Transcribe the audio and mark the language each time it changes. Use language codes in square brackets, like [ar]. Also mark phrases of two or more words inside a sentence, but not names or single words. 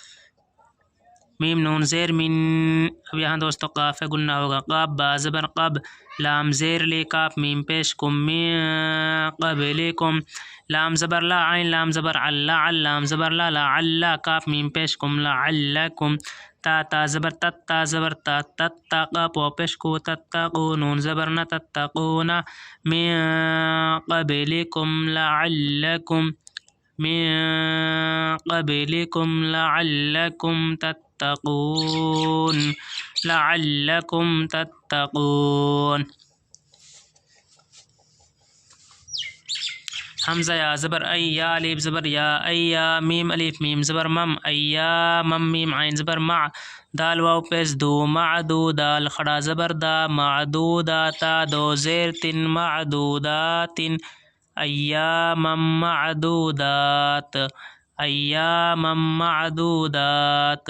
[ur] میم نون زیر من، اب یہاں دوستو قاف ہے، گنہ ہوگا۔ قاف با زبر قب، لام زیر لی، کاف میم پیش کم، [ar] من قبلکم، [ur] لام زبر لا، عین لام زبر علا، لام زبر لا، لعلا، کاف میم پیش کم، لعلکم، تا زبر تا زبر تا، تتقا، پو پیش کو، تتقو، نون زبر نا، [ar] تتقون، من قبلکم لعلکم، من قبلکم لعلکم تتقون، لعلکم تتقون۔ [ur] حمزہ یا زبر ای، یا لیب زبر یا، ایا، میم الف میم زبر مم، ایا مم، میم عین زبر مع، دال واو پیش دو، معدو، دال کھڑا زبر دا، معدوداتا، دو زیر تن، معدودات، [ar] ایاما معدودات، ایاما معدودات۔